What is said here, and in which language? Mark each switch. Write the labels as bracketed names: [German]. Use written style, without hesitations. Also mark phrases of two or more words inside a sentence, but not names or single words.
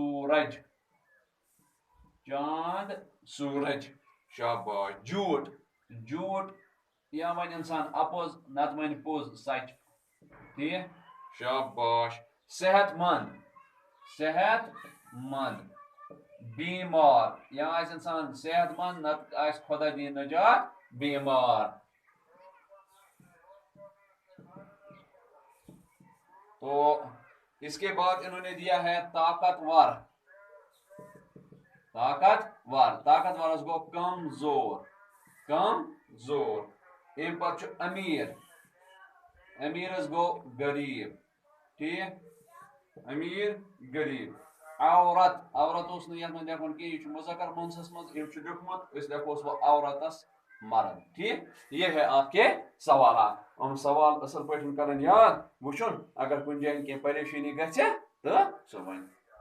[Kashmiri] سورج شاباش جھوٗٹ یا ونہِ انسان اپوٚز نتہٕ ونہِ پوٚز سچ ٹھیٖک شاباش صحت مند بیمار یا آسہِ انسان صحت مند نتہٕ آسہِ خۄدا دِیِن نجات بیمار [Urdu] تو اس کے بعد انہوں نے دیا ہے [Kashmiri] طاقتور گو کمزور امہِ پتہٕ چھُ امیٖرس گوٚو غریٖب ٹھیٖک غریٖب عورت اوس نہٕ یتھ منٛز لیکھُن کینٛہہ یہِ چھُ مُذکر مونسس منٛز أمۍ چھُ لیوٚکھمُت أسۍ لیکھوس وۄنۍ عورتس مرد ٹھیٖک [Urdu] یہ ہے آپ کے سوالات [Kashmiri] سوال اصل پٲٹھۍ کرن یاد وٕچھُن اگر کُنہِ جایہِ کینٛہہ پریشٲنی گژھِ تہٕ سُہ وَنہِ